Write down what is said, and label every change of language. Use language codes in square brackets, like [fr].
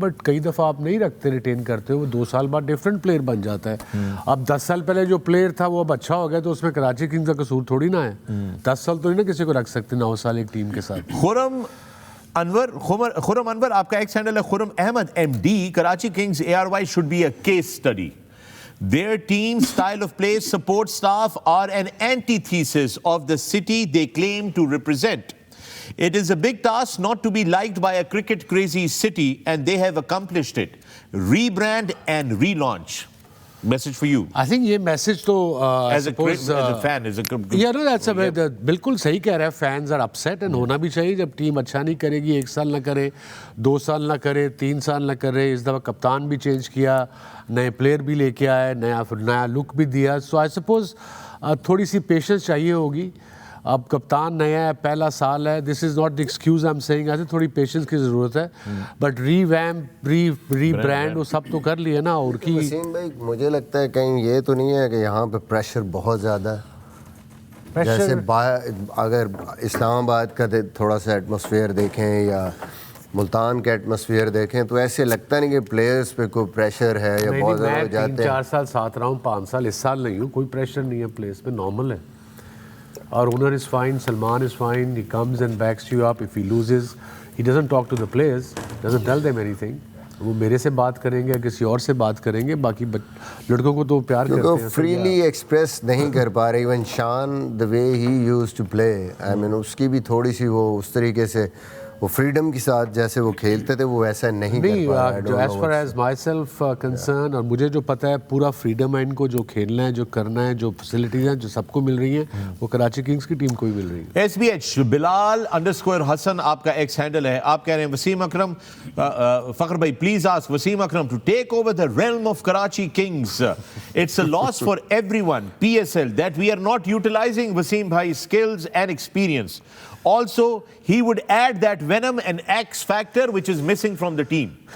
[ur] But کئی دفعہ آپ نہیں رکھتے, ریٹین کرتے ہو, وہ 2 سال بعد ڈفرینٹ پلیئر بن جاتا ہے. اب 10 سال پہلے جو پلیئر تھا وہ اب اچھا ہو گیا تو اس میں کراچی کنگز کا قصور تھوڑی نہ ہے. 10 سال تو نہیں نا کسی کو رکھ سکتے 9 سال ایک ٹیم کے ساتھ. خرم انور, آپ کا ایکس ہینڈل ہے خرم Ahmad MD. [en] Karachi Kings ARY should be a case study. Their team, style of play, support staff are an antithesis of the city they claim to represent. It is a big task not to be liked by a cricket crazy city and they have accomplished it. Rebrand and relaunch. Message for you. I think [ur] یہ message تو [en] as a fan, as a yeah, no, that's a [ur] بالکل صحیح کہہ رہے ہیں. [en] fans are upset and [ur] ہونا بھی چاہیے جب ٹیم اچھا نہیں کرے گی. 1 سال نہ کرے, 2 سال نہ کرے, 3 سال نہ کرے. اس دفعہ کپتان بھی چینج کیا, نئے پلیئر بھی لے کے آئے, نیا لک بھی دیا. [en] so I suppose [ur] تھوڑی سی پیشنس چاہیے ہوگی. اب کپتان نیا ہے, پہلا سال ہے. [en] This is not the excuse I am saying. [ur] ایسے تھوڑی پیشنس کی ضرورت ہے. بٹ ری برانڈ وہ سب تو کر لیا نا. اور کی وسیم بھائی مجھے لگتا ہے کہیں یہ تو نہیں ہے کہ یہاں پہ پریشر بہت زیادہ ہے. جیسے اگر اسلام آباد کا تھوڑا سا ایٹماسفیئر دیکھیں یا ملتان کا ایٹماسفیئر دیکھیں تو ایسے لگتا نہیں کہ پلیئرز پہ کوئی پریشر ہے یا بہت زیادہ ہو جاتے ہیں. 4 سال ساتھ رہا ہوں, 5 سال, اس سال نہیں ہوں, کوئی پریشر نہیں ہے پلیئرز پہ, نارمل ہے. [en] Our owner is fine, Salman is fine, he comes and backs you up. If he loses, he doesn't talk to the players, doesn't tell them anything. [ur] وہ میرے سے بات کریں گے, کسی اور سے بات کریں گے. باقی لڑکوں کو تو پیار کرتے ہیں, فریلی ایکسپریس نہیں کر پا رہے. ایون شان [en] the way he used to play, I mean [ur] اس کی بھی تھوڑی سی وہ اس طریقے سے وہ فریڈم کے ساتھ جیسے وہ کھیلتے تھے وہ ایسا نہیں کر پا رہا. [en] as far as myself concern, [ur] اور مجھے جو پتہ ہے پورا فریڈم ہے ان کو, جو کھیلنا ہے, جو کرنا ہے, جو فیسلٹیز ہیں جو سب کو مل رہی ہیں وہ کراچی کنگز کی ٹیم کو ہی مل رہی ہے. SBH Bilal_Hassan آپ کا ایکس ہینڈل ہے. آپ کہہ رہے ہیں [en] وسیم اکرم, فخر بھائی please ask Wasim Akram to take over the realm of Karachi Kings. It's a loss for everyone, PSL, that we are not utilizing Wasim bhai's skills and experience. Also, he would add that venom and X factor which is missing from the team.